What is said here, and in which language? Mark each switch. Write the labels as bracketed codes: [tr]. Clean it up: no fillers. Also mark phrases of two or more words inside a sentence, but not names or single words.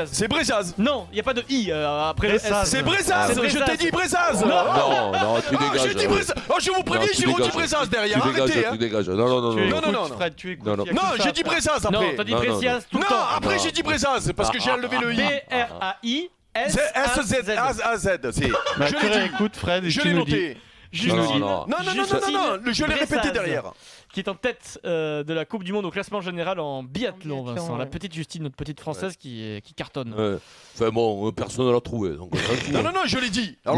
[fr] C'est Breziaz. Non, il n'y a pas de i après le S. Brezaz. C'est Brezaz. C'est Je Brezaz. t'ai dit Brezaz. Non. Non, non, tu Ah, j'ai dégages. dit Brezaz. Oh, je vous préviens, Non, tu j'ai redit dégages. Brezaz derrière. Tu dégages, Arrêtez. tu hein. dégages. Non, non, non, Tu non. non, non, écoutes non. Fred, tu écoutes. Non, non. il y a que Non, ça. j'ai dit Brezaz Non, après. t'as dit Non, non, Brésias tout le Non, temps. après Non. j'ai dit Brezaz parce que j'ai enlevé le i. B-R-A-I-S. S-Z-A-Z. C'est. Bah, Je tu l'ai dit. réécoutes Fred et Je tu l'ai nous dis. noté. Justine. Non, non. Non, non, non, Justine non, non, je l'ai répété Brezaz, derrière. Qui est en tête de la Coupe du Monde au classement général en biathlon, En biathlon, Vincent. La ouais. petite Justine, notre petite française qui cartonne. Ouais. Enfin bon, personne ne l'a trouvé. Donc, Non, non, non, je l'ai dit. Alors